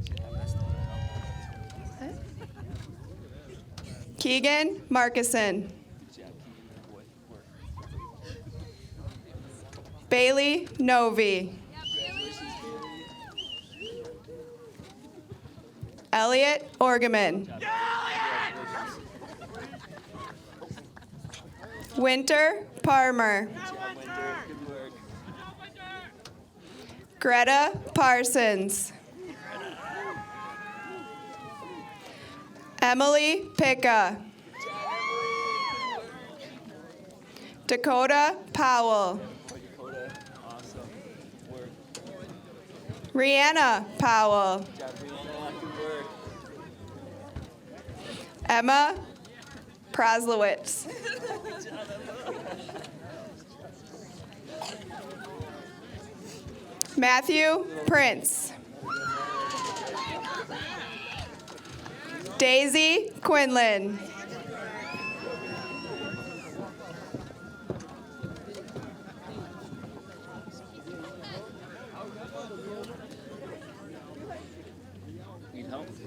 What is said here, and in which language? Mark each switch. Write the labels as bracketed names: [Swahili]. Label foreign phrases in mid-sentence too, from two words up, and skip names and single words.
[English] Keegan Markison. Bailey Novi. Elliot Orgeman. Winter Parmer. Greta Parsons. Emily Picca. Dakota Powell. Rihanna Powell. Emma Praslowitz. Matthew Prince. Daisy Quinlan. Need help?